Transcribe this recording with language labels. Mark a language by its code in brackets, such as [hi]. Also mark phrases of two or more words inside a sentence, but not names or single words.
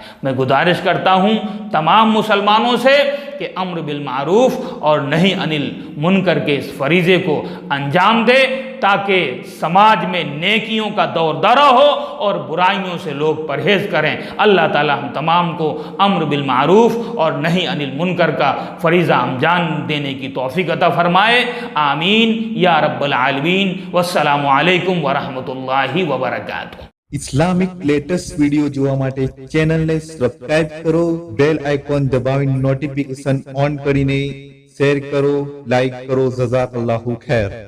[ur] میں گزارش کرتا ہوں تمام مسلمانوں سے کہ [ar] امر بالمعروف [ur] اور [ar] نہی عن المنکر [ur] کے اس فریضے کو انجام دے، تاکہ سماج میں نیکیوں کا دور دورہ ہو اور برائیوں سے لوگ پرہیز کریں۔ اللہ تعالی ہم تمام کو [ar] امر بالمعروف [ur] اور [ar] نہی عن المنکر [ur] کا فریضہ انجام دینے کی توفیق عطا فرمائے، [ar] آمین یا رب العالمین۔ والسلام علیکم ورحمۃ اللہ وبرکاتہ۔ [en] Islamic latest video [gu] જોવા માટે ચેનલને સબસ્ક્રાઇબ કરો, [en] bell icon [gu] દબાવીને [en] notification on [gu] કરીને શેર કરો, લાઈક કરો. [ar] جزاك الله خير.